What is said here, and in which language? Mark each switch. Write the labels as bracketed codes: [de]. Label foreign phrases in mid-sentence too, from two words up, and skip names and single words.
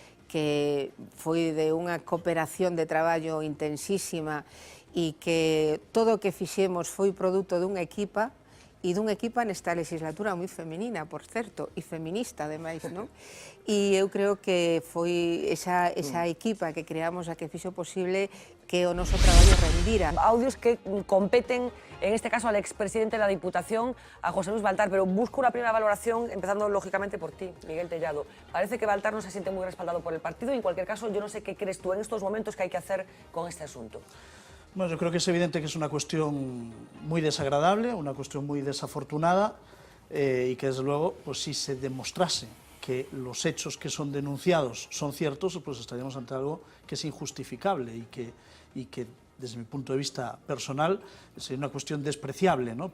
[gl] que foi de unha cooperación de traballo intensísima e que todo o que fixemos foi produto dunha equipa e dunha equipa nesta legislatura moi femenina, por certo, e feminista, ademais, non? E eu creo que foi esa equipa que creamos a que fixo posible que o noso traballo rendira. [es] Audios que competen, en este caso, al expresidente de la Diputación, a José Luis Baltar, pero busco una primera valoración, empezando lógicamente por ti, Miguel Tellado. Parece que Baltar no se siente muy respaldado por el partido y, en cualquier caso, yo no sé qué crees tú en estos momentos que hay que hacer con este asunto. Bueno, yo creo que es evidente que es una cuestión muy desagradable, una cuestión muy desafortunada y que, desde luego, pues si se demostrase que los hechos que son denunciados son ciertos, pues estaríamos ante algo que es injustificable y que desde mi punto de vista personal, sería una cuestión despreciable, ¿no?